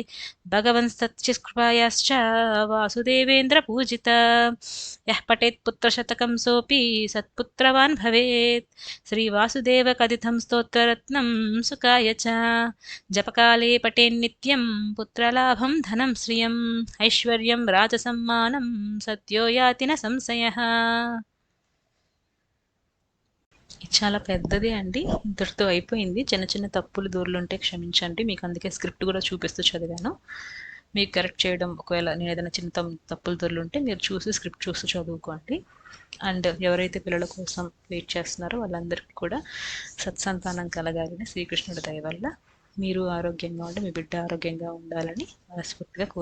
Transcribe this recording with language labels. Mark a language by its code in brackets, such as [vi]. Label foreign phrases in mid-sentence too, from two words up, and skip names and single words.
[sa] भगवंस्तत्कृपायाश्च वासुदेवेन्द्रपूजिता यः पठेत् पुत्रशतकं सोऽपि सत्पुत्रवान् भवेत् श्रीवासुदेवकथितं स्तोत्ररत्नं सुखाय च जपकाले पठेन्नित्यं पुत्रलाभं धनं श्रियम् ऐश्वर्यं राजसम्मानं सद्यो याति न సంశయః. [te] ఇది చాలా పెద్దది అండి. ఇంతటితో అయిపోయింది. చిన్న చిన్న తప్పులు దూరులుంటే క్షమించండి. మీకు అందుకే స్క్రిప్ట్ కూడా చూపిస్తూ చదివాను. మీకు కరెక్ట్ చేయడం ఒకవేళ నేను ఏదైనా చిన్న తప్పులు దూరులుంటే మీరు చూసి స్క్రిప్ట్ చూస్తూ చదువుకోండి. అండ్ ఎవరైతే పిల్లల కోసం వెయిట్ చేస్తున్నారో వాళ్ళందరికీ కూడా సత్సంతానం కలగాలని శ్రీకృష్ణుడి దయ వల్ల మీరు ఆరోగ్యంగా ఉండి మీ బిడ్డ ఆరోగ్యంగా ఉండాలని మనస్ఫూర్తిగా కోరుకుంటున్నాను.